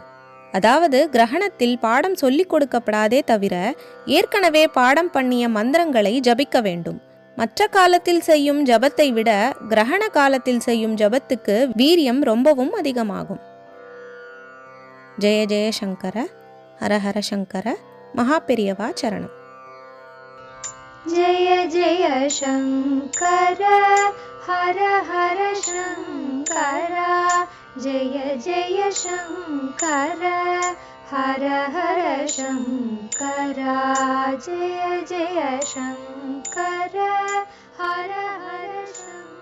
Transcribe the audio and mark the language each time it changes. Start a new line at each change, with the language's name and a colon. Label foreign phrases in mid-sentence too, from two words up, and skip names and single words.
Tamil: அதாவது கிரகணத்தில் பாடம் சொல்லிக் கொடுக்கப்படாதே தவிர ஏற்கனவே பாடம் பண்ணிய மந்திரங்களை ஜபிக்க வேண்டும். மற்ற காலத்தில் செய்யும் ஜபத்தை விட கிரகண காலத்தில் செய்யும் ஜபத்துக்கு வீரியம் ரொம்பவும் அதிகமாகும்.
Sanskrit: जय जय शङ्कर, हरहर शङ्कर,
Tamil: மகாபெரியவா சரணம்.
Sanskrit: जय जय शङ्कर हर हर शङ्कर जय जय शङ्कर हर हर शङ्कर जय जय शङ्कर हर हर शङ्कर.